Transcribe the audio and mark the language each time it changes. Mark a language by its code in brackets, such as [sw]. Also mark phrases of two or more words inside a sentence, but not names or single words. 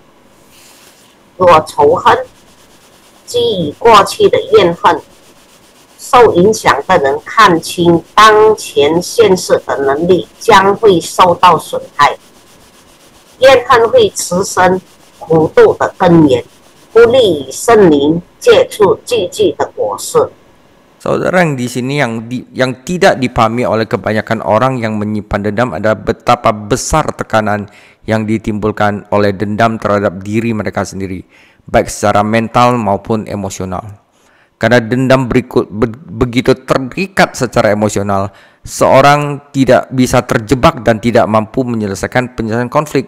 [zh] 若仇恨、基于过去的怨恨，受影响的人看清当前现实的能力将会受到损害。怨恨会滋生苦毒的根源，不利于圣灵结出积极的果实。 [id] Saudara yang di sini yang tidak dipahami oleh kebanyakan orang yang menyimpan dendam adalah betapa besar tekanan yang ditimbulkan oleh dendam terhadap diri mereka sendiri, baik secara mental maupun emosional. Karena dendam begitu terikat secara emosional, seorang tidak bisa terjebak dan tidak mampu menyelesaikan penyelesaian konflik.